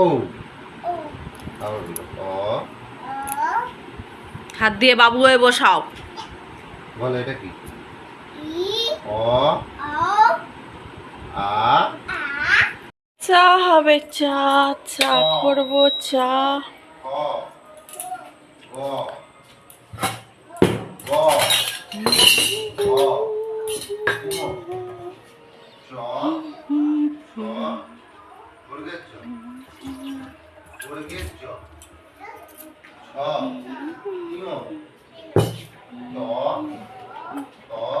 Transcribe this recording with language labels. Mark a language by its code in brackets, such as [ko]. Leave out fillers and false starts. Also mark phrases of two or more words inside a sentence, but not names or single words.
[bn] আবার বলো অ। হাত দিয়ে বাবু হয়ে বসাও। বলো এটা কি? অ আ। চা হবে, চা চা করবো, চা। ক গ গ গ চ ছ বর্গের চ বর্গের চ ছ ইয় ত ত